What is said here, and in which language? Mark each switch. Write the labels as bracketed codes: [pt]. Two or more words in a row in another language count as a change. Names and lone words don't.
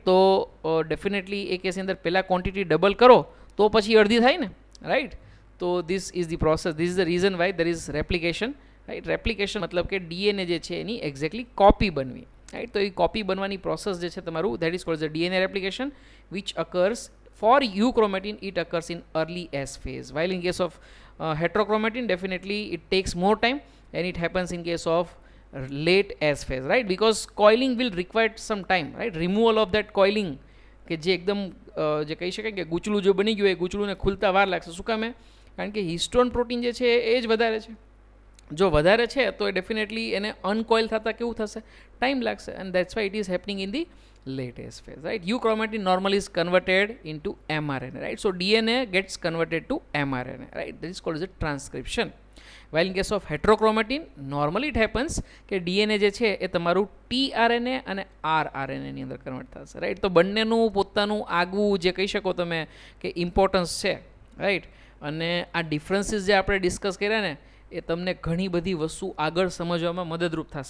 [gu] તો ડેફિનેટલી એ કેસની અંદર પહેલાં [en] quantity double [gu] કરો તો પછી અડધી થાય ને, રાઈટ. [en] તો this is the process, this is the reason why there is replication, right. [gu] રેપ્લિકેશન મતલબ કે ડીએનએ જે છે એની [en] exactly copy [gu] બનવી, રાઈટ. તો એ કોપી બનવાની પ્રોસેસ જે છે તમારું, [en] that is called the DNA replication, which occurs for euchromatin it occurs in early S phase, while in case of heterochromatin definitely it takes more time and it happens in case of late S phase, right, because coiling will require some time, right, removal of that coiling [gu] કે જે એકદમ જે કહી શકાય કે ગૂંચળું જો બની ગયું એ ગૂંચળુંને ખુલતા વાર લાગશે. શું કામે? કારણ કે [en] histone protein [gu] જે છે એ જ વધારે છે. જો વધારે છે તો એ ડેફિનેટલી એને અનકોઇલ થતાં કેવું થશે? ટાઈમ લાગશે. [en] and that's why it is happening in the latest phase, right. Euchromatin normally is converted into mRNA, right. So DNA gets converted to mRNA, right. That is called as a transcription. While in case of heterochromatin normally it happens [gu] કે DNA જે છે એ તમારું tRNA અને rRNA ની અંદર કન્વર્ટ થશે, રાઈટ. તો બંનેનું પોતાનું આગવું જે કહી શકો તમે કે ઇમ્પોર્ટન્સ છે, રાઈટ. અને આ ડિફરન્સીસ જે આપણે ડિસ્કસ કર્યા ને એ તમને ઘણી બધી વસ્તુ આગળ સમજવામાં મદદરૂપ થશે.